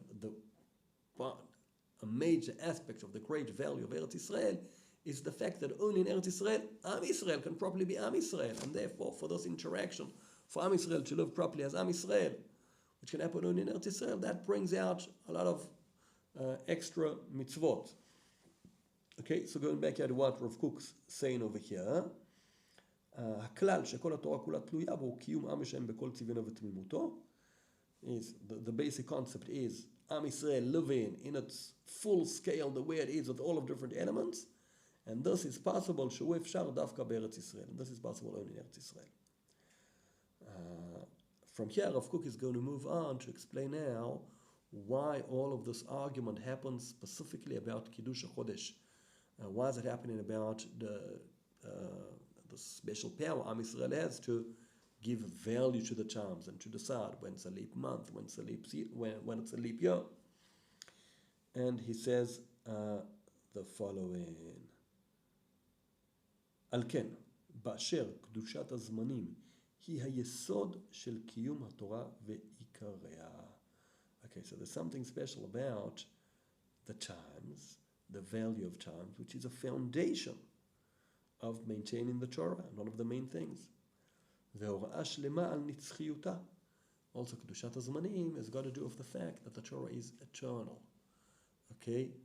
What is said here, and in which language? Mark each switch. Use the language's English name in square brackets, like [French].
[English] And a major aspect of the great value of Eretz Israel is the fact that only in Eretz Israel, Am Israel can properly be Am Israel. And therefore, for this interaction, for Am Israel to live properly as Am Israel, which can happen only in Eretz Israel, that brings out a lot of extra mitzvot. Okay, so going back here to what Rav Kook's saying over here, [Hebrew] הכלל שכל התורה כולה תלויה בו הוא קיום עם השם בכל צבעינו ותמימותו. [English] Is the basic concept is Am Israel living in its full scale the way it is with all of different elements, and this is possible [Hebrew] שהוא אפשר דווקא בארץ ישראל, [English] and this is possible only in Eretz Israel. From here, Rav Kook is going to move on to explain now why all of this argument happens specifically about Kiddush HaChodesh. Why is it happening about the special power Am Israel has to give value to the charms and to decide when it's a leap month, when it's a leap year. And he says the following: [Hebrew] על כן, באשר קדושת הזמנים היא היסוד של קיום התורה ועיקריה. [English] Okay, so there's something special about the times, the value of times, which is a foundation of maintaining the Torah, and one of the main things. [Hebrew] והוראה שלמה על נצחיותה. [English] Also, קדושת הזמנים has got to do with the fact that the Torah is eternal. Okay?